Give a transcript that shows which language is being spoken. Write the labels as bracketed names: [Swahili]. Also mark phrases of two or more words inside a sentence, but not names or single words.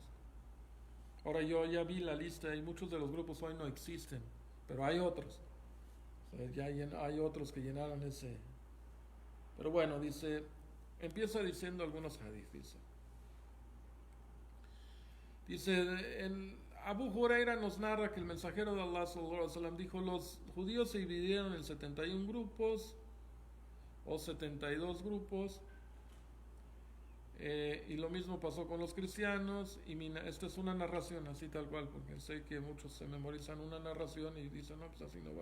[Spanish] Ahora, yo ya vi la lista y muchos de los grupos hoy no existen, pero hay otros. O sea, ya hay otros que llenaron ese. Pero bueno, dice Empieza diciendo algunos hadith, dice Abu Huraira nos narra que el mensajero de Allah [Arabic] صلى الله عليه وسلم [Spanish] dijo: los judíos se dividieron en 71 grupos o 72 grupos, y lo mismo pasó con los cristianos. Y esta es una narración así tal cual, porque sé que muchos se memorizan una narración y dicen, no, pues así no va.